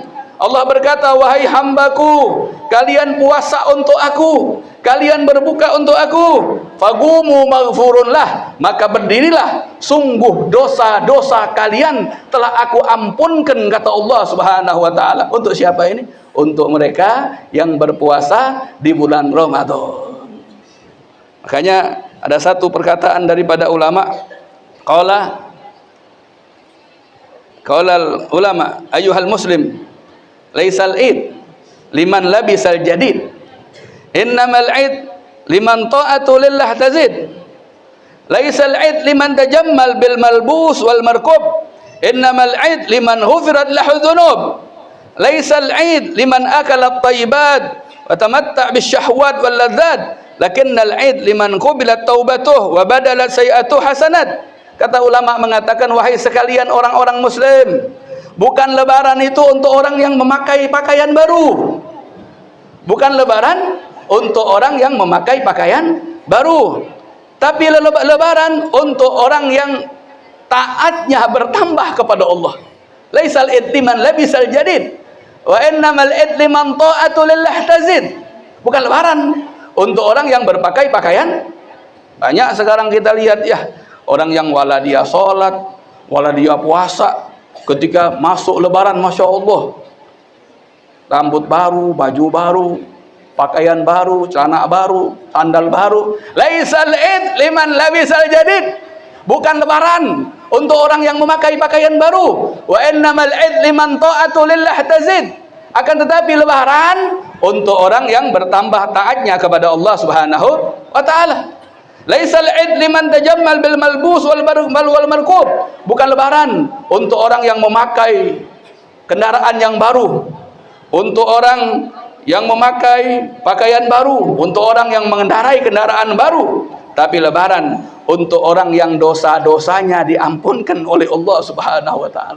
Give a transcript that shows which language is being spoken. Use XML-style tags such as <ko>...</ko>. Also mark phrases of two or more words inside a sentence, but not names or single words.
<id>Allah berkata, wahai hambaku, kalian puasa untuk aku, kalian berbuka untuk aku,</id> <ar>فقوموا مغفورا لكم,</ar> <id>maka berdirilah, sungguh dosa-dosa kalian telah aku ampunkan, kata Allah</id> <ar>سبحانه وتعالى.</ar> <id>Untuk siapa ini? Untuk mereka yang berpuasa di bulan Ramadan. Makanya ada satu perkataan daripada ulama,</id> <ar>قال العلماء، أيها المسلم, ليس العيد لمن لبس الجديد، إنما العيد لمن طاعته لله تزيد، ليس العيد لمن تجمل بالملبوس والمركوب، إنما العيد لمن غفرت له الذنوب، ليس العيد لمن أكل الطيبات وتمتع بالشهوات واللذات، لكن العيد لمن قبلت توبته وبدلت سيئاته حسنات.</ar> <id>Kata ulama mengatakan, wahai sekalian orang-orang muslim, bukan lebaran itu untuk orang yang memakai pakaian baru. Bukan lebaran untuk orang yang memakai pakaian baru. Tapi lebaran untuk orang yang taatnya bertambah kepada Allah.</id> <ar>ليس العيد لمن لبس الجديد، وإنما العيد لمن طاعته لله تزيد.</ar> <id>Bukan lebaran untuk orang yang berpakai pakaian. Banyak sekarang kita lihat ya, orang yang wala dia sholat, wala dia puasa, ketika masuk lebaran,</id> <ar>ما شاء الله,</ar> <id>rambut baru, baju baru, pakaian baru, celana baru, sandal baru.</id> <ar>ليس العيد لمن لبس الجديد,</ar> <id>bukan lebaran untuk orang yang memakai pakaian baru.</id> <ar>وإنما العيد لمن طاعته لله تزيد,</ar> <id>akan tetapi lebaran untuk orang yang bertambah taatnya kepada Allah</id> <ar>سبحانه وتعالى. ليس العيد لمن تجمل بالملبوس والمركوب,</ar> <id>bukan lebaran untuk orang yang memakai kendaraan yang baru, untuk orang yang memakai pakaian baru, untuk orang yang mengendarai kendaraan baru. Tapi lebaran untuk orang yang dosa-dosanya diampunkan oleh Allah</id> <ar>سبحانه وتعالى.</ar>